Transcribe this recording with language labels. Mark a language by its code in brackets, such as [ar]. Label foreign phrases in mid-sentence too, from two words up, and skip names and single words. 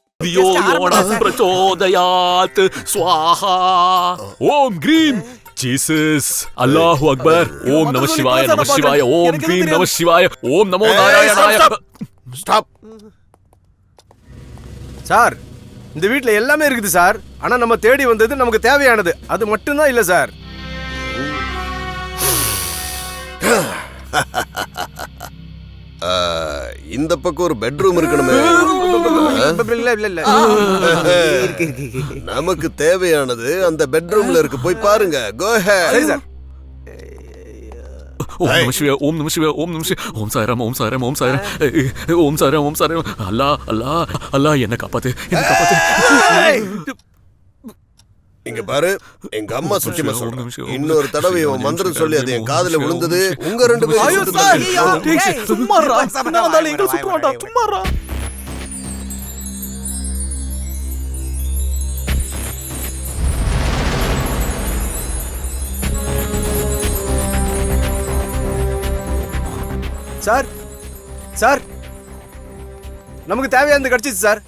[sa] धियो यो नः प्रचोदयात् स्वाहा ओम ग्रीम जीसस [ar] الله أكبر [sa] ओम नमः शिवाय ओम ग्रीम नमः शिवाय ओम नमो नारायणाय [ta] ஸ்டாப் சார் இந்த வீட்ல எல்லாமே இருக்குது சார். ஆனா நம்ம தேடி வந்தது நமக்கு தேவையானது அது மட்டும் தான் இல்ல சார். இந்த பக்கம் ஒரு பெட்ரூம் இருக்கணுமே. நமக்கு தேவையானது அந்த பெட்ரூம்ல இருக்கு, போய் பாருங்க. [en] go ahead. [sa] ओम नमः शिवाय ओम नमः शिवाय ओम नमः शिवाय ओम साईराम ओम साईराम ओम साईराम ओम साईराम ओम साईराम अल्लाह अल्लाह अल्लाह [ta] என்ன காப்பாத்து. இங்க பாரு, எங்க அம்மா சத்தியமா சொல்றேன், இன்னொரு தடவை இவன் மந்திரம் சொல்லி அது என் காதுல விழுந்தது உங்க ரெண்டு பேரும் சும்மாறா நான் தால எங்க சுத்துறடா சும்மாறா. சார் சார் நமக்கு தேவையானது கிடைச்சிச்சு சார்.